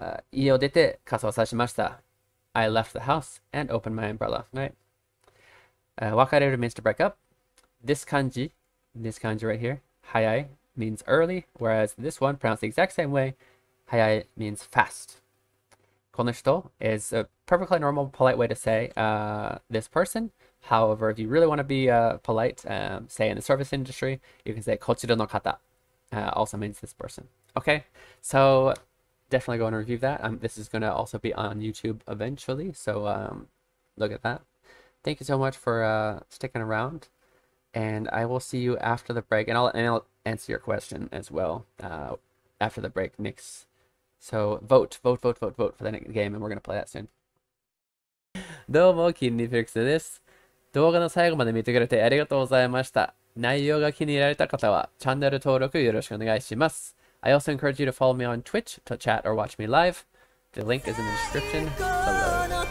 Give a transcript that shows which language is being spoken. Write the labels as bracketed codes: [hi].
[ja] 家を出て kasaを差しました. [en] I left the house and opened my umbrella. Right. Wakareru means to break up. This kanji right here, hayai, means early, whereas this one, pronounced the exact same way, hayai means fast. Konoshito is a perfectly normal, polite way to say this person. However, if you really want to be polite, say in the service industry, you can say kochira no kata. Also means this person. Okay, so definitely go and review that. This is going to also be on YouTube eventually, so look at that. Thank you so much for sticking around, and I will see you after the break, and I'll answer your question as well after the break, Nix. So vote for the next game, and we're going to play that soon. [ja] どうも、Honorificです。動画の最後まで見てくれてありがとうございました。内容が気に入られた方はチャンネル登録よろしくお願いします。 [en] I also encourage you to follow me on Twitch to chat or watch me live. The link is in the description below.